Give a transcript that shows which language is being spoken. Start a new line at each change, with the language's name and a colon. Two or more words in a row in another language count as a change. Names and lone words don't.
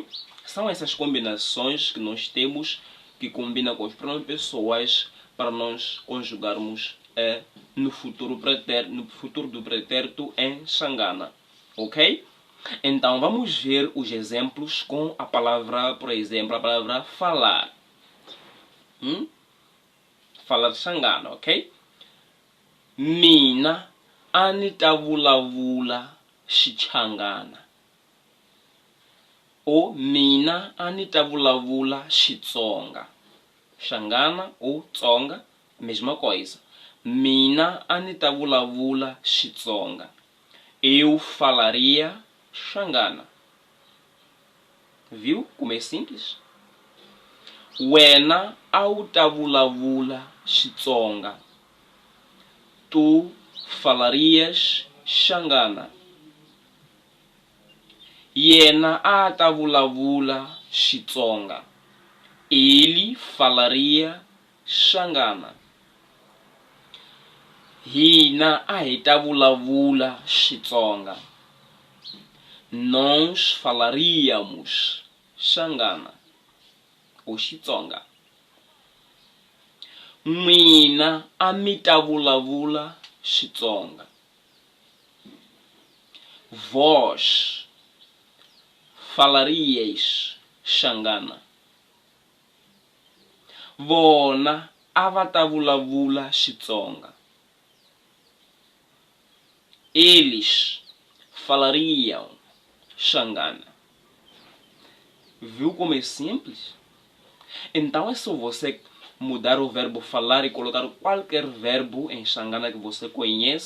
Portuguese: São essas combinações que nós temos que combinam com os pronomes pessoais para nós conjugarmos no futuro do pretérito em Xangana, ok? Então vamos ver os exemplos com a palavra, por exemplo, a palavra falar. Falar Xangana, ok?
Tsonga: Mina anitavulavula Xichangana. Ou mina anitavulavula Xitsonga.
Portuguese: Xangana ou Tsonga, mesma coisa.
Tsonga: Mina anitavulavula Xitsonga.
Portuguese: Eu falaria Xangana. Viu como é simples?
Tsonga: Wena autavulavula Xitsonga.
Portuguese: Tu falarias Xangana.
Tsonga: Yena atavulavula Xitsonga.
Portuguese: Ele falaria Xangana.
Tsonga: Hina ahitavulavula Xitsonga.
Portuguese: nós falaríamos Xangana ou Xitsonga.
Tsonga: Mina a mi ta vulavula Xitsonga.
Portuguese: Vós falaríeis Xangana.
Tsonga: Vona a va ta vulavula Xitsonga.
Portuguese: Eles falariam Xangana. Viu como é simples? Então é só você mudar o verbo falar e colocar qualquer verbo em Xangana que você conhece.